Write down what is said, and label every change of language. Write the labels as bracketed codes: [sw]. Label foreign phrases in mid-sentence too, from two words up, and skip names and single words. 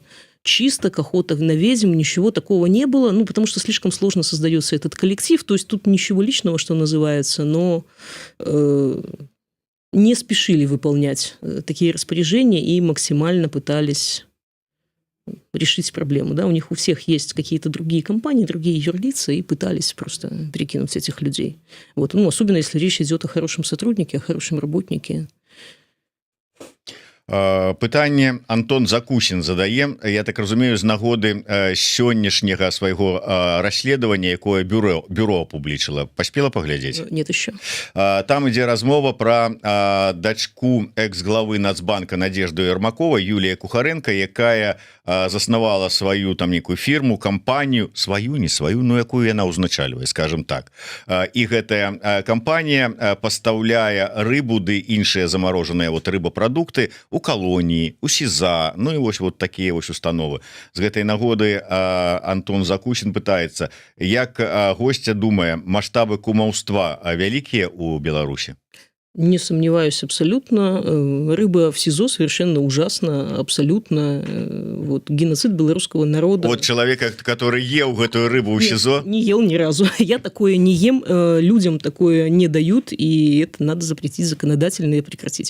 [ru] чисто, как охота на ведьм, ничего такого не было, ну, потому что слишком сложно создается этот коллектив, то есть тут ничего личного, что называется, но не спешили выполнять такие распоряжения и максимально пытались решить проблему, да, у них у всех есть какие-то другие компании, другие юрлица, и пытались просто перекинуть этих людей. Вот, ну, особенно если речь идет о хорошем сотруднике, о хорошем работнике. [be] Пытанне Антон Закусін задае, я так разумею, з нагоды сённяшняга свайго расследавання, якое бюро апублічыла. Паспела паглядзець? [ru] Нет еще. [be] Там ідзе размова про дачку экс-главы Нацбанка Надежду Ермакова, Юлія Кухаренко, якая заснавала сваю там некую фірму, кампанію, сваю, не сваю, ну якую яна ўзначальвае, скажем так. І гэтая кампанія пастаўляе рыбу ды іншыя замарожаныя вот рыбапрадукты у калоніі, у СІЗА, ну і вось вот такія вось установы. З гэтай нагоды Антон Закусін пытаецца, як госця думае, маштабы кумаўства вялікія ў Беларусі? [ru] Не сомневаюсь абсолютно. Рыба в СИЗО совершенно ужасно, абсолютно. Вот, геноцид белорусского народа. Вот человека, который ел эту рыбу в СИЗО? Не ел ни разу. Я такое не ем, людям такое не дают, и это надо запретить законодательно и прекратить.